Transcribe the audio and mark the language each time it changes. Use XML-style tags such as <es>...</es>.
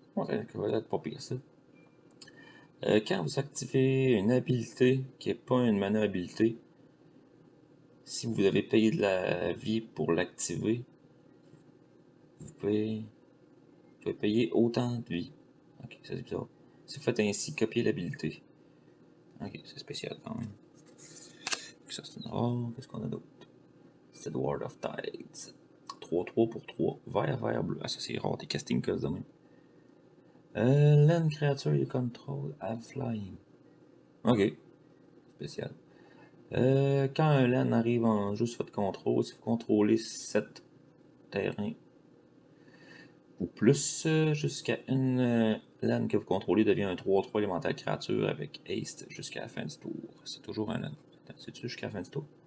<fr>Ouais, ça va être pas pire ça. Quand vous activez une habilité qui n'est pas une mana habilité, si vous avez payé de la vie pour l'activer, vous pouvez payer autant de vie. Ok, ça c'est bizarre. Si vous faites ainsi, copier l'habilité. Ok, c'est spécial quand même. Ça c'est une rare. Qu'est-ce qu'on a d'autre? C'est Ward of Tides. 3-3 pour 3. Vert, bleu. Ah, ça c'est rare, des casting costs de même.</fr> <en>Land creature you control have flying.</en> <fr>Ok, spécial. Quand un land arrive en jeu sur votre contrôle, si vous contrôlez 7 terrains ou plus, jusqu'à une land que vous contrôlez devient un 3-3 élémentaire créature avec haste jusqu'à la fin du tour. C'est toujours un land. C'est-tu jusqu'à la fin du tour?</fr>